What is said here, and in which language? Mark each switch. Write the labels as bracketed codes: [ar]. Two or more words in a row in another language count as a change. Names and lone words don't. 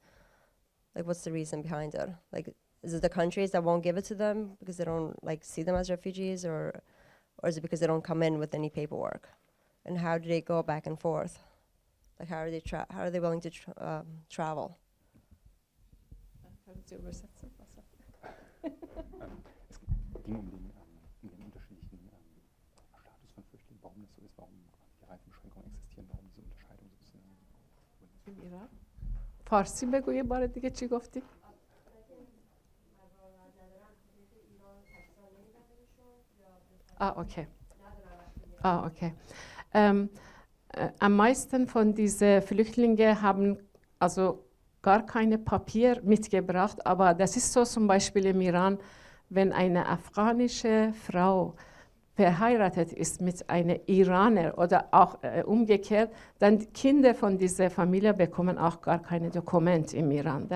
[en] Like, what's the reason behind it? Like, is it the countries that won't give it to them because they don't like see them as refugees, or is it because they don't come in with any paperwork? And how do they go back and forth? Like, how are they willing to travel? [de] Es ging um den unterschiedlichen Status von Flüchtlingen, warum das so ist, warum die Reifenbeschränkungen existieren, warum diese Unterscheidung so ein bisschen. [fa] ایران فارسی بگو یه بار دیگه چی گفتی؟ [en] Okay. Okay. [de] Am meisten von diesen Flüchtlingen haben also gar keine Papier mitgebracht, aber das ist so zum Beispiel im Iran, wenn eine afghanische Frau verheiratet ist mit einem Iraner oder auch umgekehrt, dann die Kinder von dieser Familie bekommen auch gar keine Dokumente im Iran.